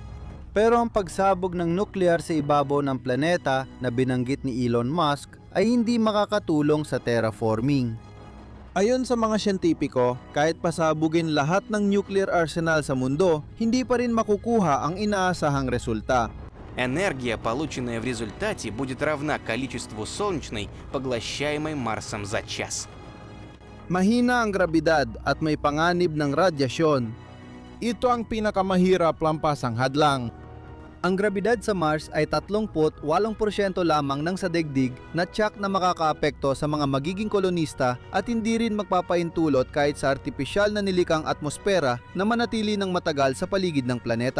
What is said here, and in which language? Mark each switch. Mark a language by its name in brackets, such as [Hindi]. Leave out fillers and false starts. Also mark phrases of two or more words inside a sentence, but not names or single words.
[Filipino] Pero ang pagsabog ng nuclear sa ibabaw ng planeta na binanggit ni Elon Musk ay hindi makakatulong sa terraforming. Ayon sa mga siyentipiko, kahit pasabugin lahat ng nuclear arsenal sa mundo, hindi pa rin makukuha ang inaasahang resulta. [Russian] Энергия, полученная в результате, будет равна количеству солнечной, поглощаемой Марсом за час. [Filipino] Mahina ang grabidad at may panganib ng radyasyon. Ito ang pinakamahirap lampasang hadlang. Ang grabidad sa Mars ay 38% lamang ng sa daigdig na tiyak na makakaapekto sa mga magiging kolonista at hindi rin magpapaintulot kahit sa artipisyal na nilikang atmosfera na manatili ng matagal sa paligid ng planeta.